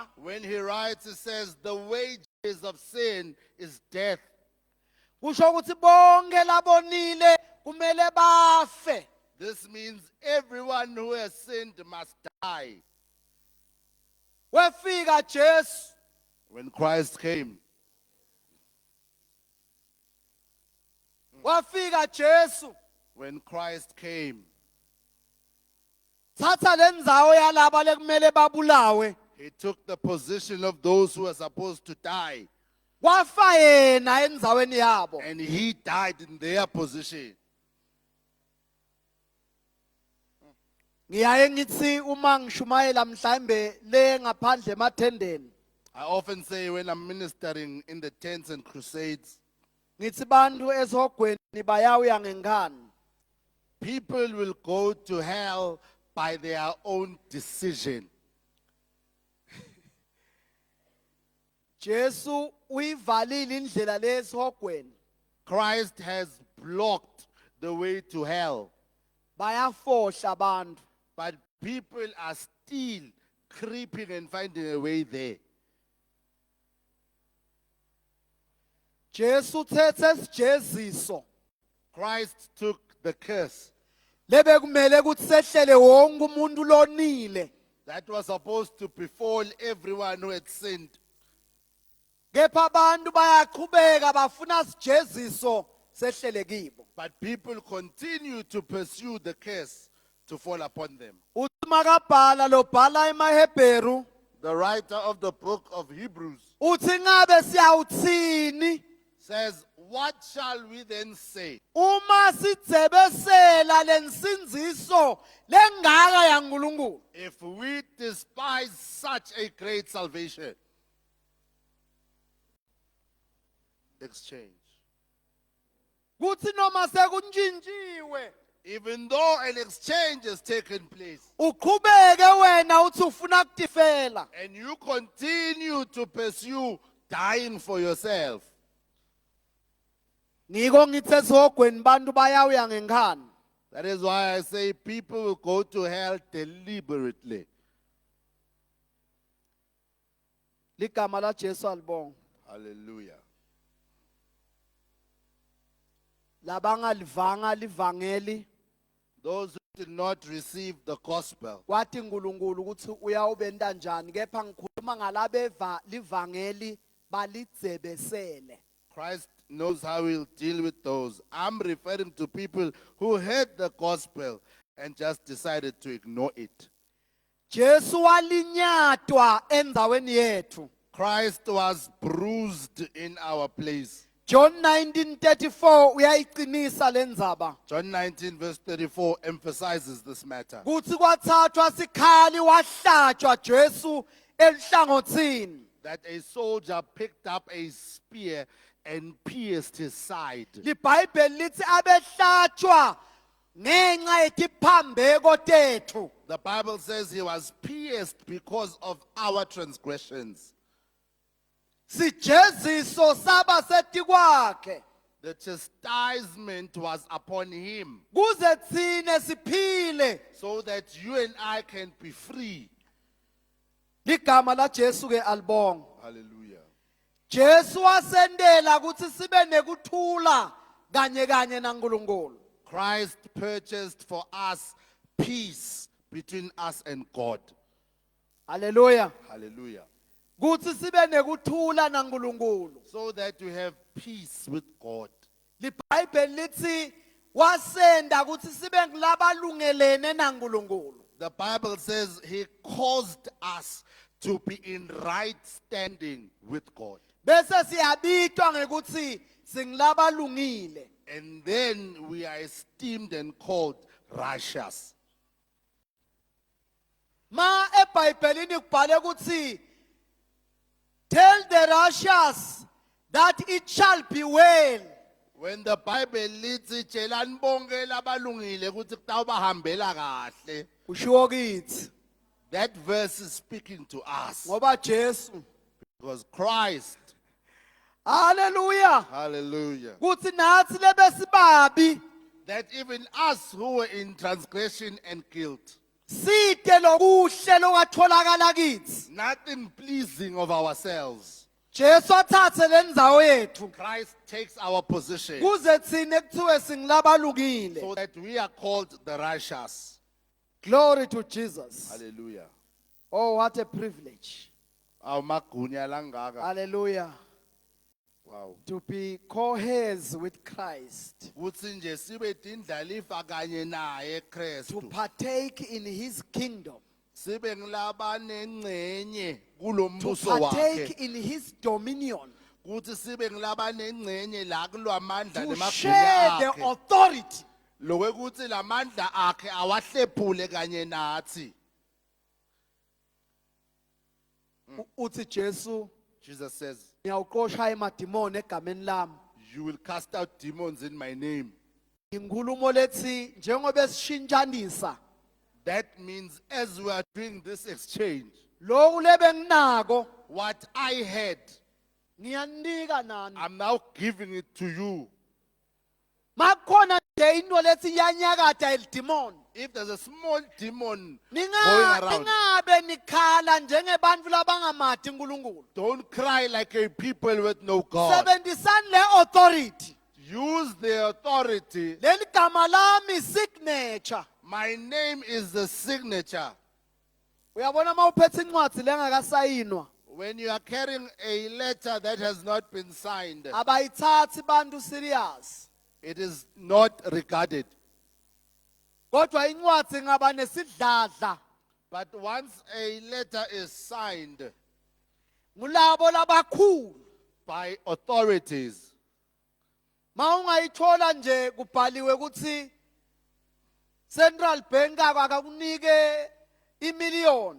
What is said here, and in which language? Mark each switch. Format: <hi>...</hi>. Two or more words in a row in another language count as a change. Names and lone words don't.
<en>when he writes, he says, the wages of sin is death.</en> <ss>Kusho ukuthi bonke labonile kumele bafe.</ss> <en>This means everyone who has sinned must die.</en> <ss>Wefika Jesu</ss> <en>When Christ came,</en> <ss>wafika Jesu</ss> <en>when Christ came,</en> <ss>thatha lendzawo yalabo lekumele babulawe.</ss> <en>he took the position of those who were supposed to die,</en> <ss>Wafa yena endzaweni yabo.</ss> <en>and he died in their position.</en> <ss>Ngiyaye ngithi uma ngishumayela mhlambe le ngaphandle emathendeni.</ss> <en>I often say when I'm ministering in the tents and crusades,</en> <ss>Ngithi bantu esogweni bayawuya ngenkani.</ss> <en>people will go to hell by their own decision.</en> <ss>Jesu uyivalile indlela lesogweni.</ss> <en>Christ has blocked the way to hell,</en> <ss>Bayafohla abantu.</ss> <en>but people are still creeping and finding a way there.</en> <ss>Jesu uthethe isijeziso</ss> <en>Christ took the curse</en> <ss>lebe kumele ukuthi sehlele wonke umuntu lonile.</ss> <en>that was supposed to befall everyone who had sinned.</en> <ss>Kepha abantu bayaqhubeka bafuna isijeziso sehlele kibo.</ss> <en>But people continue to pursue the curse to fall upon them.</en> <ss>Uthi makabhala lo bhala emaHebheru</ss> <en>The writer of the book of Hebrews</en> <ss>uthi ngabe siyawuthini</ss> <en>says, what shall we then say?</en> <ss>uma sidzebesela lensinziso lengaka yaNkulunkulu?</ss> <en>If we despise such a great salvation, exchange.</en> <ss>Kuthi noma sekuntshintshiwe</ss> <en>Even though an exchange has taken place,</en> <ss>uqhubeke wena uthi ufuna kutifela.</ss> <en>and you continue to pursue dying for yourself,</en> <ss>Ngiko ngithi esihogweni bantu bayawuya ngenkani.</ss> <en>that is why I say people will go to hell deliberately.</en> <ss>Ligama la Jesu alibonga.</ss> <en>Hallelujah.</en> <ss>Labangalivanga livangeli</ss> <en>Those who did not receive the gospel,</en> <ss>kwathi uNkulunkulu ukuthi uyawubenta njani, kepha ngikhuluma ngalabeva livangeli balidzebesele.</ss> <en>Christ knows how he'll deal with those. I'm referring to people who heard the gospel and just decided to ignore it.</en> <ss>Jesu walinyatwa endaweni yethu.</ss> <en>Christ was bruised in our place.</en> <ss>John 19:34 uyayiqinisa lendzaba.</ss> <en>John 19 verse 34 emphasizes this matter.</en> <ss>Kuthi kwathathwa sikhali wahlatshwa Jesu elihlangothini.</ss> <en>That a soldier picked up a spear and pierced his side.</en> <ss>LiBhayibheli lithi abehlatshwa ngenxa yetiphambeko tethu.</ss> <en>The Bible says he was pierced because of our transgressions.</en> <ss>Sijeziso saba seti kwakhe.</ss> <en>The chastisement was upon him</en> <ss>Kuze thine siphile.</ss> <en>so that you and I can be free.</en> <ss>Ligama la Jesu ke alibonga.</ss> <en>Hallelujah.</en> <ss>Jesu wasendela ukuthi sibe nekuthula kanye naNkulunkulu.</ss> <en>Christ purchased for us peace between us and God. Hallelujah. Hallelujah.</en> <ss>Kuthi sibe nekuthula naNkulunkulu.</ss> <en>So that you have peace with God.</en> <ss>LiBhayibheli lithi wasenda ukuthi sibe nglabalungelene naNkulunkulu.</ss> <en>The Bible says he caused us to be in right standing with God.</en> <ss>Bese siyabitwa ngekuthi singlabalungile.</ss> <en>And then we are esteemed and called righteous.</en> <ss>Ma eBhayibhelini kubhale ukuthi</ss> <en>tell the righteous that it shall be well. When the Bible leads</en> <ss>itshelani bonke labalungile ukuthi kutawubahambela kahle, Ushiwo kithi</ss> <en>that verse is speaking to us</en> <ss>ngoba Jesu.</ss> <en>because Christ, Hallelujah. hallelujah,</en> <ss>Kuthi nathi lebesibabi</ss> <en>that even us who were in transgression and guilt,</en> <ss>side lokuhle lokatholakala kithi.</ss> <en>nothing pleasing of ourselves,</en> <ss>Jesu athathe lendzawo yethu.</ss> <en>Christ takes our position</en> <ss>Kuze thine kuthiwe singlabalungile.</ss> <en>so that we are called the righteous. Glory to Jesus. Hallelujah. Oh, what a privilege.</en> <ss>Awumagunya langaka.</ss> <en>Hallelujah. Wow. To be co-heirs with Christ.</en> <ss>Kuthi nje sibe tindlalifa kanye naye</ss> <en>To</en> <ss>Kristu.</ss> <en>partake in his kingdom.</en> <ss>Sibe ngilabanengcenye</ss> <en>To</en> <ss>kulombuso</ss> <en>partake</en> <ss>wakhe.</ss> <en>in his dominion.</en> <ss>Kuthi sibe ngilabanengcenye la kulwamandla</ss> <en>To</en> <ss>nemagunya</ss> <en>share the</en> <ss>akhe.</ss> <en>authority.</en> <ss>Lokwekuthi lamandla akhe awahlephule kanye nathi. Uthi Jesu,</ss> <en>Jesus says,</en> <ss>ngiyawuqosha emadimoni egameni lami.</ss> <en>you will cast out demons in my name.</en> <ss>Inkulumo lethi njengoba esishintshanisa</ss> <en>That means as we are doing this exchange,</en> <ss>lokhu lebe nginako</ss> <en>what I had,</en> <ss>ngiyanika nani.</ss> <en>I'm now giving it to you.</en> <ss>Makhona nje into lethi iyanyakada elidimoni.</ss> <en>if there's a small demon going</en> <ss>Ninga-</ss> <en>around,</en> <ss>ningabe nikhala njengebantfu labangamati uNkulunkulu.</ss> <en>don't cry like a people with no God.</en> <ss>Sebenzisani le authority.</ss> <en>Use the authority.</en> <ss>Leli gama lami signature.</ss> <en>My name is the signature.</en> <ss>Uyabona mawuphethe incwadi lengakasayinwa.</ss> <en>When you are carrying a letter that has not been signed,</en> <ss>Abayithathi bantu serious.</ss> <en>it is not regarded.</en> <ss>Kodwa incwadi ngaba nesidladla.</ss> <en>But once a letter is signed</en> <ss>Ngulabo labakhulu.</ss> <en>by authorities,</en> <ss>Mawungayithola nje kubhaliwe ukuthi Central Bank akakunike imillion.</ss>